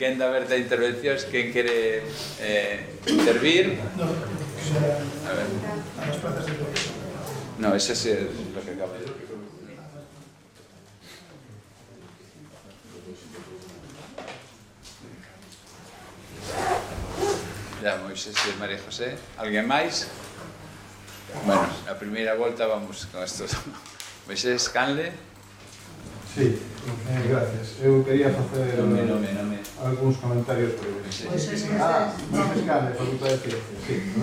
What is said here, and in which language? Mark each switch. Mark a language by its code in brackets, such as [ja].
[gl] Quen da aberta intervencións, quen quere intervir? A ver. [es] No, ese es lo que acabo de decir. [gl] Ya, Moisés e María José. Alguén máis? Bueno, a primeira volta vamos con estos. Moisés Canle. Sí, gracias. Eu quería facer algúns comentarios breves. Moisés Canle, Facultade de Ciencias, sí.